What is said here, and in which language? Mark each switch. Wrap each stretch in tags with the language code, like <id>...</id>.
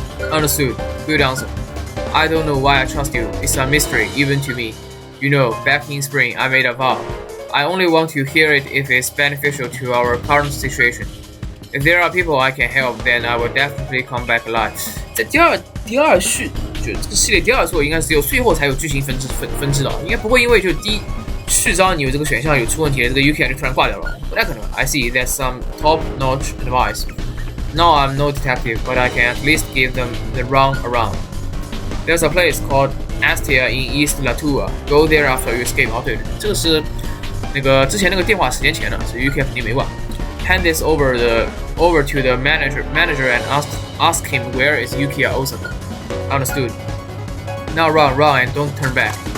<en>Understood. Good answer. I don't know why I trust you. It's a mystery, even to me. You know, back in spring, I made a vow. I only want to hear it if it's beneficial to our current situation. If there are people I can help, then I will definitely come back alive.</en> <zh>在第二序，就这个系列第二作应该是只有最后才有剧情分支的，应该不会因为就第一序章你有这个选项有出问题，这个 Yukiya 就突然挂掉了，不太可能。</zh> <en>I see that's some top-notch advice. No, I'm no detective, but I can at least give them the run around. There's a place called Astia in East Latua. Go there after you escape.</en> <zh>哦，对，这个是那个之前那个电话时间前的，所以 Yukiya 肯定没挂。</zh> <en>Hand this over to the manager and ask him where is Yukiya Osaka. Understood. Now run and don't turn back.</en>